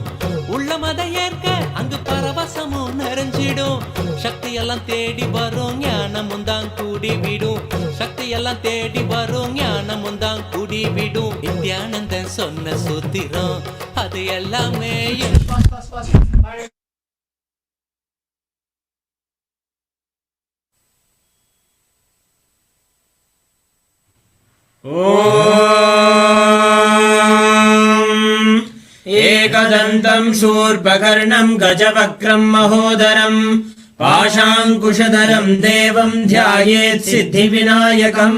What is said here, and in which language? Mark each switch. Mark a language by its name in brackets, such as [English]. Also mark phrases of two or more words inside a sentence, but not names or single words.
[Tamil] உள்ள மத ஏற்க அங்கு பரவசமும் நிறைஞ்சிடும். சக்தி எல்லாம் தேடி வரும் ஞானமும் தான் கூடி விடும். சக்தி எல்லாம் தேடி வரும் ஞானமும் தான் கூடி விடும். நித்யானந்தன் சொன்ன சூத்திரம் அது எல்லாமே [Sanskrit] एकदन्तम् शूर्पकर्णम् गजवक्त्रम् महोदरम् पाशाङ्कुशधरम् देवम् ध्यायेत् सिद्धिविनायकम्।